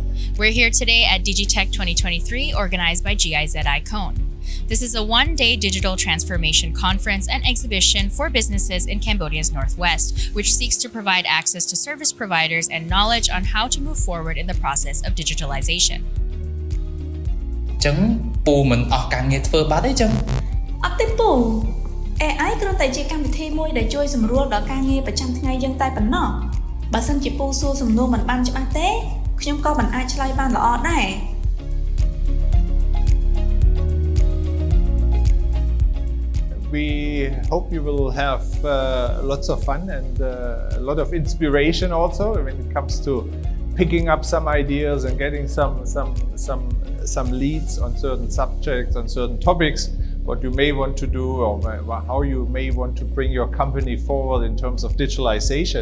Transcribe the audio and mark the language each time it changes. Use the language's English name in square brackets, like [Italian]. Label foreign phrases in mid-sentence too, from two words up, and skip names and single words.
[English] We're here today at DigiTech 2023, organized by GIZ-ICONE. This is a one-day digital transformation conference and exhibition for businesses in Cambodia's Northwest, which seeks to provide access to service providers and knowledge on how to move forward in the process of digitalization. [Khmer] ចឹងពូមិនអស់ការងារធ្វើបាត់ទេចឹង អត់ទេពូ AI គ្រាន់តែជាកម្មវិធីមួយដែលជួយសម្រួលដល់ការងារប្រចាំថ្ងៃយើងតែប៉ុណ្ណោះបើសិនជាពូសួរសំណួរមិនបានច្បាស់ទេខ្ញុំក៏មិនអាចឆ្លើយបានល្អដែរ [English] We hope you will have lots of fun and a lot of inspiration also when it comes to picking up some ideas and getting some leads on certain subjects, on certain topics, what you may want to do or how you may want to bring your company forward in terms of digitalization.